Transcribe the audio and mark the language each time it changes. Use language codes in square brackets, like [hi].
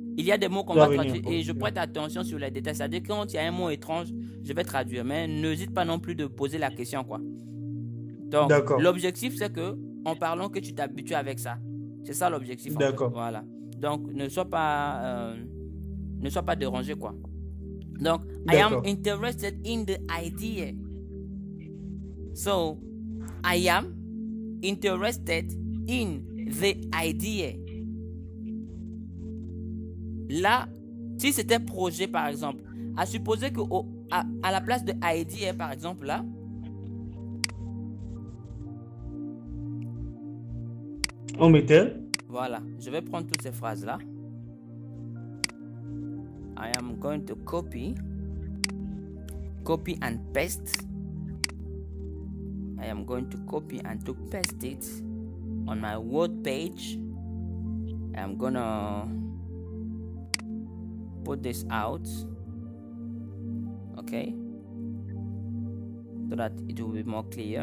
[fr] Il y a des mots qu'on va traduire et je prête attention sur les détails. C'est-à-dire que quand il y a un mot étrange, je vais traduire. Mais n'hésite pas non plus de poser la question, quoi. Donc, l'objectif, c'est que, en parlant, que tu t'habitues avec ça. C'est ça l'objectif. D'accord. Voilà. Donc, ne sois pas dérangé, quoi. [en] Donc, I am interested in the idea. So, I am interested in the idea. [fr] Là, si c'était projet, par exemple, à supposer que à la place de idea, par exemple, là, on mettait. Voilà, je vais prendre toutes ces phrases-là. [en] I am going to copy and paste. I am going to copy and to paste it on my Word page. I am gonna put this out, okay, so that it will be more clear.